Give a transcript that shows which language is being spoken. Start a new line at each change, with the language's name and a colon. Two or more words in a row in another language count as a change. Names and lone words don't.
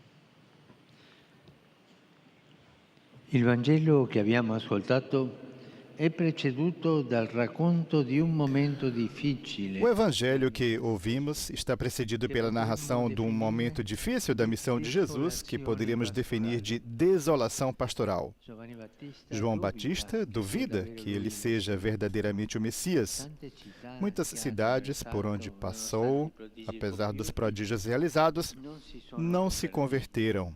Italian: Il Vangelo che abbiamo ascoltato è preceduto dal racconto di un momento difficile.
Portuguese: O evangelho que ouvimos está precedido pela narração de um momento difícil da missão de Jesus, que poderíamos definir de desolação pastoral. João Batista duvida que ele seja verdadeiramente o Messias. Muitas cidades por onde passou, apesar dos prodígios realizados, não se converteram.